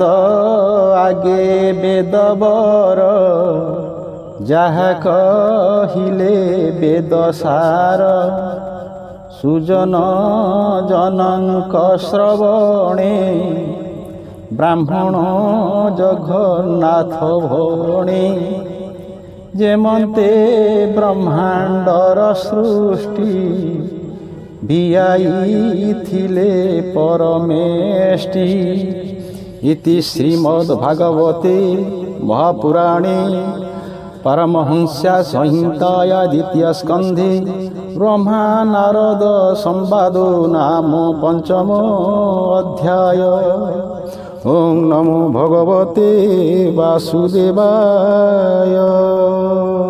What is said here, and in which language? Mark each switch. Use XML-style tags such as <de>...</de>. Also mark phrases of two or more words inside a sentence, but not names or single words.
<or>ଆଗେ ବେଦବର ଯାହା କହିଲେ ବେଦସାର ସୁଜନ ଜନଙ୍କ ଶ୍ରବଣେ ବ୍ରାହ୍ମଣ ଜଗନ୍ନାଥ ଭଣେ ଯେମନ୍ତେ ବ୍ରହ୍ମାଣ୍ଡର ସୃଷ୍ଟି ଭିଆଇଥିଲେ ପରମେଷ୍ଟି</or> <sa>ଇତି ଶ୍ରୀମଦ୍ ଭାଗବତେ ମହାପୁରାଣେ परमहंस्या संहिताया द्वितीय स्कंधे ब्रह्मा नारद संवादो नाम पंचमो अध्याय। ओम नमो भगवते वासुदेवाय।</sa>